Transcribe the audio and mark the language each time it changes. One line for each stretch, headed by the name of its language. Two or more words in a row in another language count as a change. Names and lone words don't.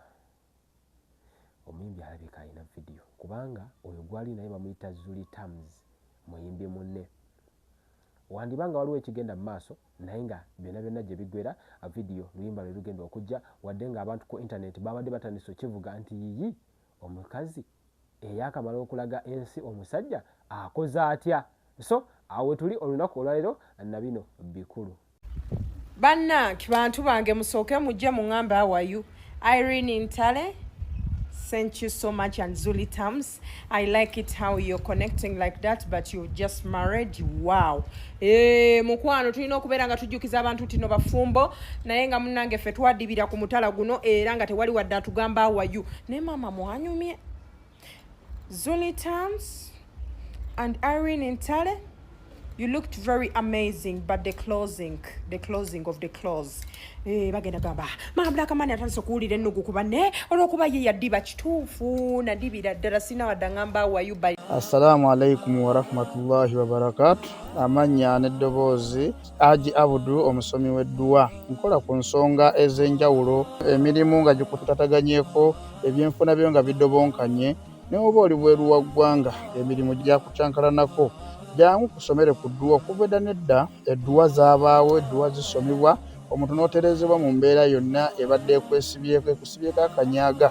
Ganda: omuyimbi alabika alina vidiyo kubanga oyo gwali naye bamuyita Zuli Tams muyimbi munne wandibanga waliwo ekigenda mu maaso naye nga byonna gye biggwera vidiyo luyimba lwe lugenda okujja wadde nga abantu ku internet babadde batandise okivuga nti yiyi omukazi eyakamala okulaga ensi omusajja akoze atya so awe tuli olunaku olwaleero na bino bikulu bannange bantu bange musooke mujje muŋŋambe awayu Irene Ntale.
English: Thank you so much, and Zuli Tams. I like it how you're connecting like that, but you just married.
Ganda: Wow. Mukwano tulina okubeera nga tujjukiza abantu tino bafumbo naye nga munnange ffe twadibira ku mutala guno era nga tewali wadde atugamba awayu ne mama mwanyumye Zuli Tams and Irene Ntale,
English: you looked very amazing, but the closing of the close.
Ganda: Bagenda gamba
English: Black man
Ganda: atandise okuwulira ennugu kuba ne olwokuba ye yaddiba kituufu nadibira ddala sina wadde ngamba wayuba.
Arabic: السلام عليكم ورحمة الله وبركاته.
Ganda: Amanya n'eddoboozi Haji Abudu omusomi w'edduwa. Nkola ku nsonga ez'enjawulo, emirimu nga gikutataganyeko, ebyenfuna byo nga bidobonkanye, ne oba oli bweru wa ggwanga emirimu gyakucankalanako. Jangu kusomere ku dduwa kuva edda nedda edduwa zaabaawo, edduwa zisomibwa, omuntu n'oterezebwa mu mbeera yonna ebadde ekwesibyeko ekusibyeko akanyaaga.